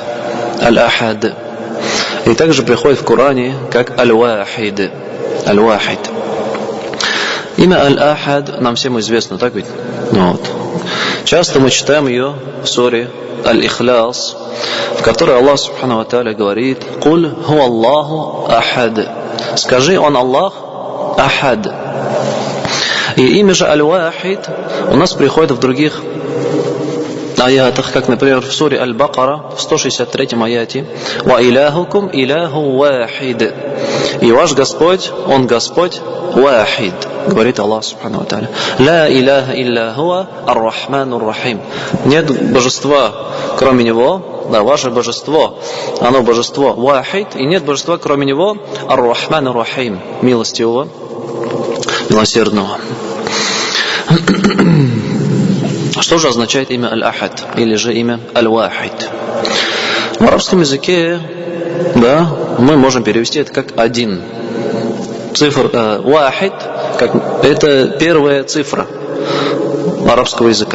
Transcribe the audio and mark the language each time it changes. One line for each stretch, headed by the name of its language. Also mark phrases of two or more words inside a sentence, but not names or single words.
Russian: Аль-Ахад. И также приходит в Коране как Аль-Вахид. Аль-Вахид. Имя Аль-Ахад нам всем известно, так ведь? Часто мы читаем ее в суре Аль-Ихляс, в которой Аллах
Arabic: سبحانه وتعالى
Russian: говорит:
Arabic: «قل هو الله أحد».
Russian: Скажи, Он Аллах Ахад. И имя же Аль-Вахид у нас приходит в других аятах, как, например, в суре Аль-Бакара, в 163 аяте:
Arabic: «وإلهكم إله واحد».
Russian: И ваш Господь, Он Господь Вахид, говорит Аллах
Arabic: سبحانه وتعالى. «لا إله إلا هو الرحمن الرحيم».
Russian: Нет божества, кроме Него. Да, ваше божество, оно божество Вахид, и нет божества, кроме Него,
Arabic: الرحمن الرحيم,
Russian: милостивого, милосердного. Что же означает имя Аль-Ахад или же имя Аль-Вахид? В арабском языке, да, мы можем перевести это как один. Цифра Вахид, это первая цифра арабского языка.